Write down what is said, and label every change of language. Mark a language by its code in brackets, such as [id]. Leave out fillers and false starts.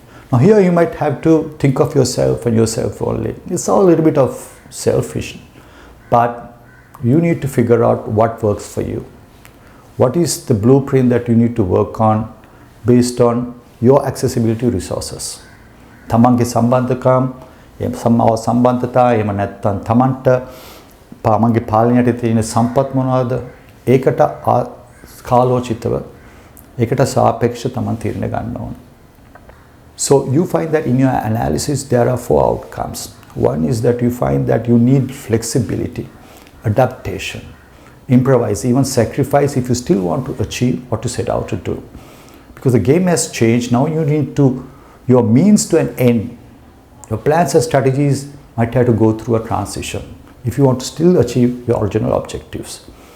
[en] Now here you might have to think of yourself and yourself only. It's all a little bit of selfish, but you need to figure out what works for you. What is the blueprint that you need to work on based on your accessibility resources? [si] තමන්ගේ සම්බන්ධකම්, සම්මාව සම්බන්ධතා, එහෙම නැත්නම් තමන්ට තමන්ගේ පාලනයට තියෙන සම්පත් මොනවාද? ඒකට කාලෝචිතව ඒකට සාපේක්ෂව තමන් තීරණ ගන්න ඕන. [en] So you find that in your analysis there are four outcomes. One is that you find that you need flexibility, adaptation, improvise, even sacrifice if you still want to achieve what you set out to do. Because the game has changed, now you need to, your means to an end, your plans and strategies might have to go through a transition if you want to still achieve your original objectives.